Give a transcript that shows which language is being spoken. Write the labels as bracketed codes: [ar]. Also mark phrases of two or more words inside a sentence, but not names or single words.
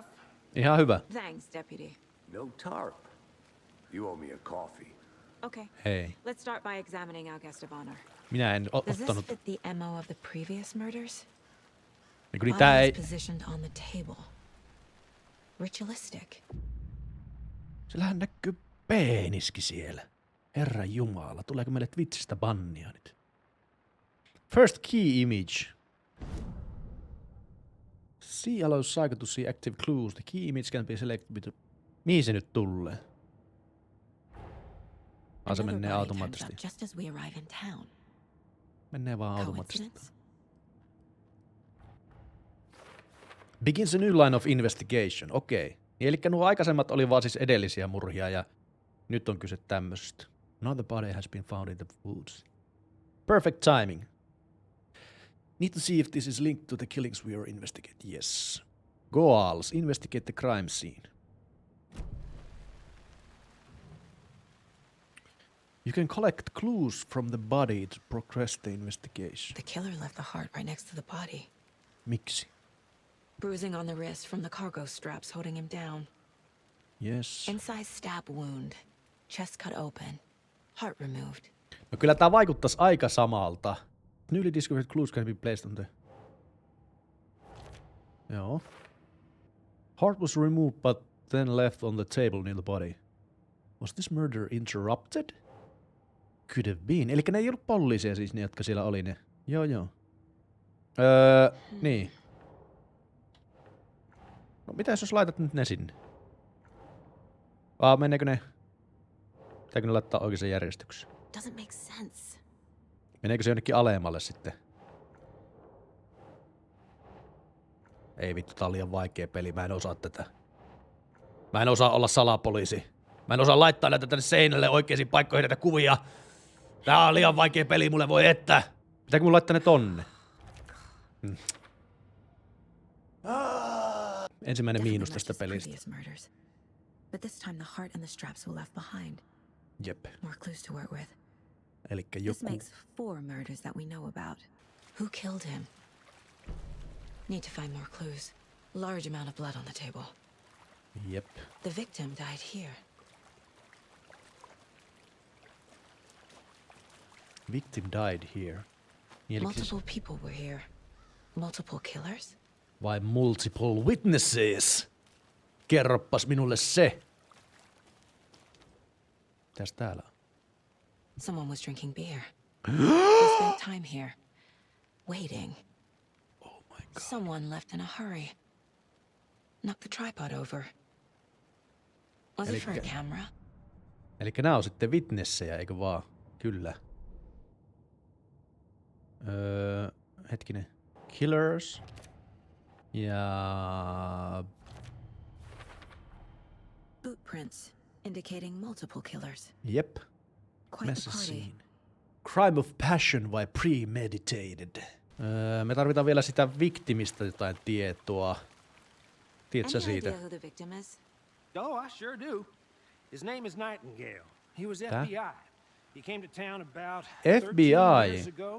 [fi] Ihan hyvä. [en] Thanks, Deputy. No tarp. You owe me a coffee. Okay. [fi] Hei. [en] Let's start by examining our guest of honor. [fi] Minä en [en] Does this [fi] ottanut. [en] fit the MO of the previous murders? [fi] Niin tää ei. [en] Body is positioned on the table. Ritualistic. [fi] Sillähän näkyy peeniski siellä. Herra Jumala, tuleeko meille Twitchistä bannia nyt? [en] First key image. See allows psycho to see active clues. The key image can be selected. [fi] Mihin se nyt tulee? Se [en] Another [fi] menee [en] body turns [fi] automaattisesti. [en] up just as we arrive in town. [fi] Menee vaan automaattisesti. [en] Coincidence? Begins a new line of investigation. [fi] Okei. Eli nuo aikaisemmat oli vaan siis edellisiä murhia ja nyt on kyse tämmöstä. [en] Another body has been found in the woods. Perfect timing. Need to see if this is linked to the killings we are investigating. Yes. Goals. Investigate the crime scene. You can collect clues from the body to progress the investigation. The killer left the heart right next to the body. [fi] Miksi? [en] Bruising on the wrist from the cargo straps holding him down. Yes. Inside stab wound. Chest cut open. Heart removed. [fi] No kyllä tää vaikuttais aika samalta. [en] Newly discovered clues can be placed on the... [fi] Joo. [en] Heart was removed but then left on the table near the body. Was this murder interrupted? Could have been. [fi] Elikkä ne ei ollut poliisia siis ne, jotka siellä oli ne. Joo. Niin. No mitäs jos laitat nyt ne sinne? Meneekö ne? Pitääkö ne laittaa oikeaan järjestykseen? [en] Doesn't make sense. [fi] Meneekö se jonnekin alemmalle sitten? Ei vittu, tää on liian vaikea peli. Mä en osaa tätä. Mä en osaa olla salapoliisi. Mä en osaa laittaa näitä tänne seinälle oikeisiin paikkoihin näitä kuvia. Tää on liian vaikea peli, mulle voi että. Pitääkö mun laittaa ne tonne? Ensimmäinen miinus tästä pelistä. [en] But this time the heart and the straps were left behind. [fi] Jep. [en] More clues to work with. [fi] Elikkä [en] This [fi] joku... [en] makes 4 murders that we know about. Who killed him? Need to find more clues. Large amount of blood on the table. [fi] Jep. [en] The victim died here. Victim died here. Niin, Multiple people were here. Multiple killers? Vai multiple witnesses? [fi] Kerroppas minulle se. Mitäs täällä on? [en] Someone was drinking beer. They spent time here. Waiting. Oh my god. Someone left in a hurry. Knocked the tripod over. Was it for a camera? [fi] Elikkä nää on sitten witnessejä, eikö vaan? Kyllä. Hetkinen. [en] Killers. Ja... Bootprints indicating multiple killers. [fi] Jep. [en] Quite the party. Scene. Crime of passion vai premeditated? [fi] Me tarvitaan vielä sitä victimistä jotain tietoa. Tiedätkö [en] Any [fi] siitä? [en] idea who the victim is? Oh, I sure do. His name is Nightingale. He was Huh? FBI. He came to town about FBI? 13 years ago.